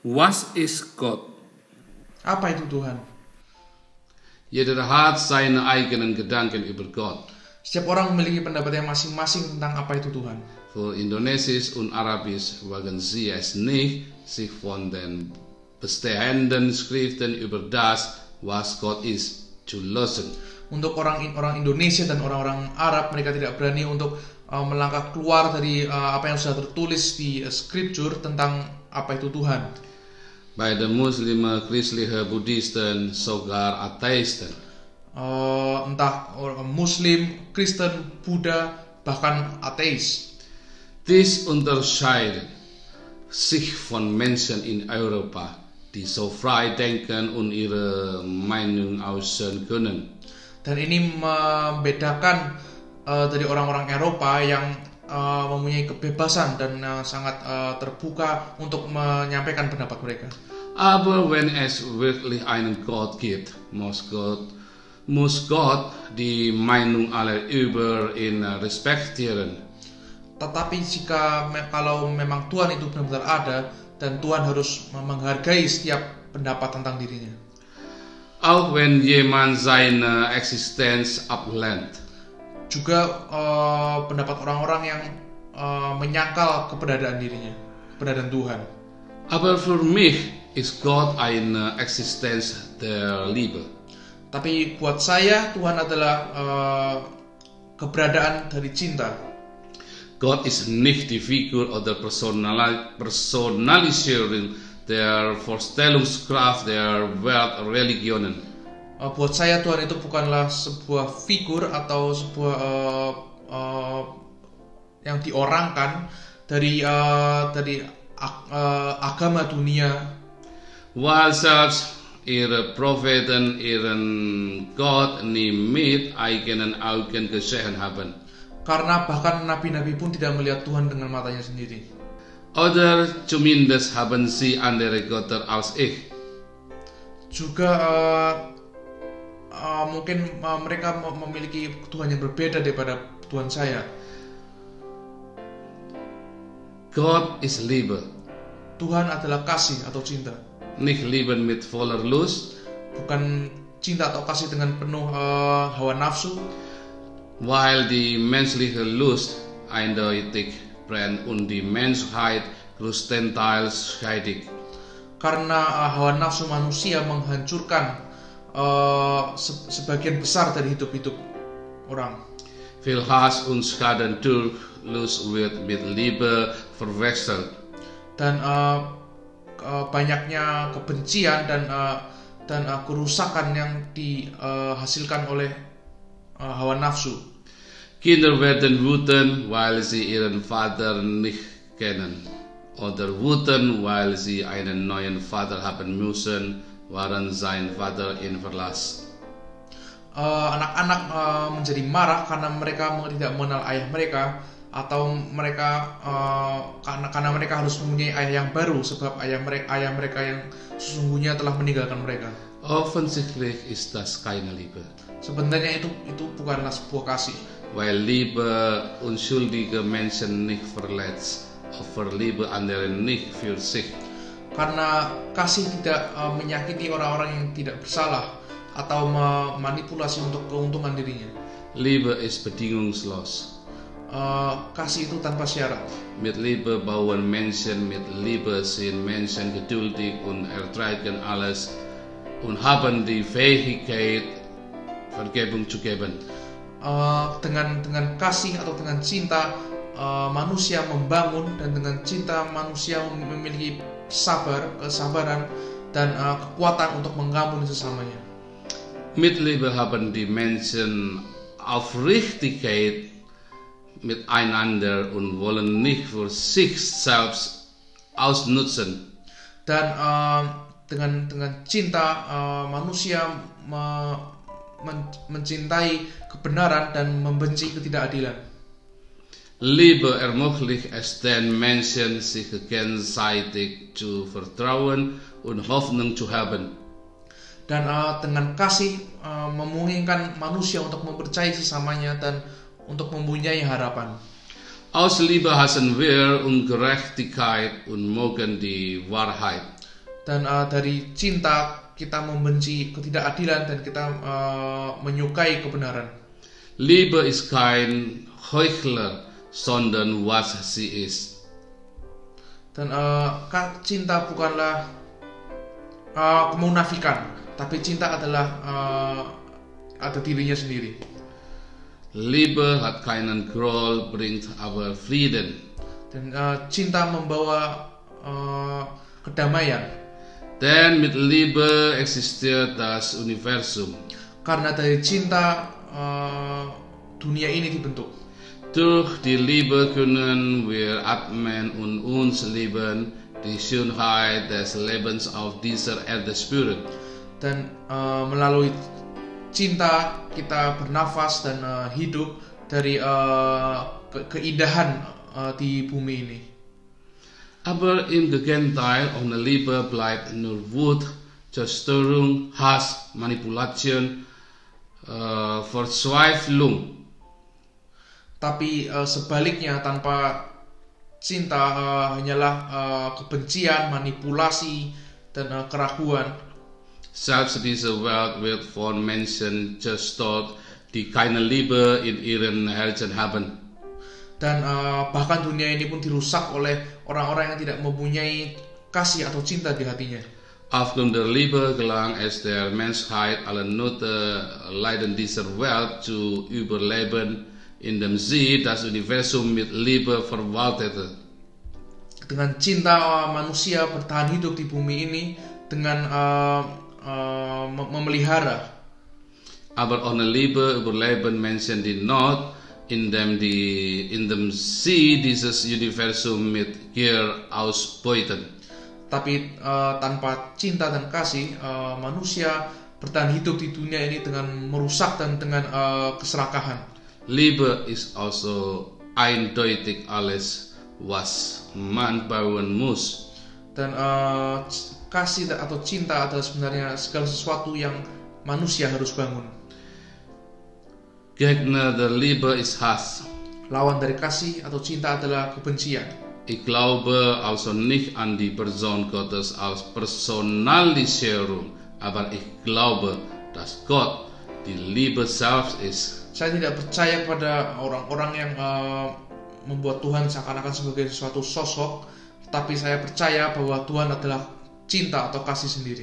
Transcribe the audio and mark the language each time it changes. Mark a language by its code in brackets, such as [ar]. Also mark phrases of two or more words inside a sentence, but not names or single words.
[de] Was ist Gott? [id] Apa itu Tuhan? [de] Jeder hat seine eigenen Gedanken über Gott. [id] Setiap orang memiliki pendapat yang masing-masing tentang apa itu Tuhan. [de] Für Indonesisch und Arabisch wagen sie es nicht, sich von den bestehenden Schriften über das, was Gott ist, zu lösen. [id] Untuk orang Indonesia dan orang-orang Arab, mereka tidak berani untuk melangkah keluar dari apa yang sudah tertulis di Scripture tentang apa itu Tuhan. [de] Bei den Muslimen, Christlichen, Buddhisten, sogar Atheisten. [id] Entah Muslim, Kristen, Buddha, bahkan ateis. [de] Dies unterscheidet sich von Menschen in Europa, die so frei denken und ihre Meinung äußern können. [id] Dan ini membedakan dari orang-orang Eropa yang mempunyai kebebasan dan sangat terbuka untuk menyampaikan pendapat mereka. [de] Aber wenn es wirklich einen Gott gibt, muss Gott die Meinung aller über ihn respektieren. [id] Tetapi kalau memang Tuhan itu benar-benar ada, dan Tuhan harus menghargai setiap pendapat tentang dirinya. [de] Auch wenn jemand seine Existenz ablehnt. [id] Juga pendapat orang-orang yang menyangkal keberadaan dirinya, keberadaan Tuhan. [de] Aber für mich ist Gott eine Existenz der Liebe. [id] Tapi buat saya Tuhan adalah keberadaan dari cinta. [de] Gott ist nicht die Figur oder Personalisierung der Vorstellungskraft der Weltreligionen. [id] Buat saya Tuhan itu bukanlah sebuah figur atau sebuah yang diorangkan dari agama dunia. [de] Weil selbst ihre Propheten ihren Gott nie mit eigenen Augen gesehen haben. [id] Karena bahkan nabi-nabi pun tidak melihat Tuhan dengan matanya sendiri. [de] Oder zumindest haben sie andere Götter als ich. [id] Juga mungkin mereka memiliki Tuhan yang berbeda daripada Tuhan saya. [de] Gott ist Liebe. [id] Tuhan adalah kasih atau cinta. [de] Nicht lieben mit voller Lust. [id] Bukan cinta atau kasih dengan penuh hawa nafsu. [de] Weil die menschliche Lust eindeutig brennt und die Menschheit größtenteils scheidet. [id] Karena hawa nafsu manusia menghancurkan sebagian besar dari hidup orang. [de] Viel Hass und Schaden durch Lust wird mit Liebe verwechselt. [id] Dan banyaknya kebencian dan kerusakan yang dihasilkan oleh hawa nafsu. [de] Kinder werden wütend, weil sie ihren Vater nicht kennen, oder wütend, weil sie einen neuen Vater haben müssen, während sein Vater ihn verlässt. [id] Anak-anak menjadi marah karena mereka tidak mengenal ayah mereka, atau mereka karena mereka harus mempunyai ayah yang baru sebab ayah mereka yang sesungguhnya telah meninggalkan mereka. [de] Offensichtlich ist das keine Liebe. [id] Sebenarnya itu bukanlah sebuah kasih. [de] Weil Liebe unschuldige Menschen nicht verletzt, aber Liebe andere nicht für sich. [id] Karena kasih tidak menyakiti orang-orang yang tidak bersalah atau memanipulasi untuk keuntungan dirinya. [de] Liebe ist bedingungslos. [id] Kasih itu tanpa syarat. [de] Mit Liebe bauen Menschen, mit Liebe sind Menschen geduldig und ertragen alles und haben die Fähigkeit, Vergebung zu geben. [id] Dengan kasih atau dengan cinta manusia membangun, dan dengan cinta manusia memiliki kesabaran dan kekuatan untuk mengampuni sesamanya. [de] Mit Liebe haben die Menschen Aufrichtigkeit miteinander und wollen nicht für sich selbst ausnutzen. [id] Dan dengan cinta manusia mencintai kebenaran dan membenci ketidakadilan. [de] Liebe ermöglicht es den Menschen, sich gegenseitig zu vertrauen und Hoffnung zu haben. [id] Dan dengan kasih memungkinkan manusia untuk mempercayai sesamanya dan untuk mempunyai harapan. [de] Aus Liebe hassen wir Ungerechtigkeit und mögen die Wahrheit. [id] Dan dari cinta kita membenci ketidakadilan dan kita menyukai kebenaran. [de] Liebe ist kein Heuchler, sondern was sie ist. [id] Dan cinta bukanlah kemunafikan, tapi cinta adalah ada dirinya sendiri. [de] Liebe hat keinen Groll, bringt aber Frieden. [id] Dan cinta membawa kedamaian. [de] Denn mit Liebe existiert das Universum. [id] Karena dari cinta dunia ini dibentuk. [de] Durch die Liebe können wir atmen und uns lieben, die Schönheit des Lebens auf dieser Erde spüren. [id] Dan melalui cinta kita bernafas dan hidup dari keindahan di bumi ini. [de] Aber im Gegenteil, ohne Liebe bleibt nur Wut, Zerstörung, Hass, Manipulation, Verzweiflung. [id] Tapi sebaliknya, tanpa cinta hanyalah kebencian, manipulasi, dan keraguan. [de] Selbst diese Welt wird von Menschen zerstört, die keine Liebe in ihren Herzen haben. [id] Dan bahkan dunia ini pun dirusak oleh orang-orang yang tidak mempunyai kasih atau cinta di hatinya. [de] Aufgrund der Liebe gelang es der Menschheit, alle Notleiden dieser Welt zu überleben, indem sie das Universum mit Liebe verwaltete. [id] Dengan cinta manusia bertahan hidup di bumi ini dengan memelihara. [de] Aber ohne Liebe überleben Menschen die Not, indem sie dieses Universum mit Gier ausbeuten. [id] Tapi tanpa cinta dan kasih, manusia bertahan hidup di dunia ini dengan merusak dan dengan keserakahan. [de] Liebe ist also eindeutig alles, was man bauen muss. [id] Dan kasih atau cinta adalah sebenarnya segala sesuatu yang manusia harus bangun. [de] Gegner der Liebe ist Hass. [id] Lawan dari kasih atau cinta adalah kebencian. [de] Ich glaube also nicht an die Person Gottes als Personalisierung, aber ich glaube, dass Gott die Liebe selbst ist. [id] Saya tidak percaya kepada orang-orang yang membuat Tuhan seakan-akan sebagai suatu sosok, tapi saya percaya bahwa Tuhan adalah cinta atau kasih sendiri.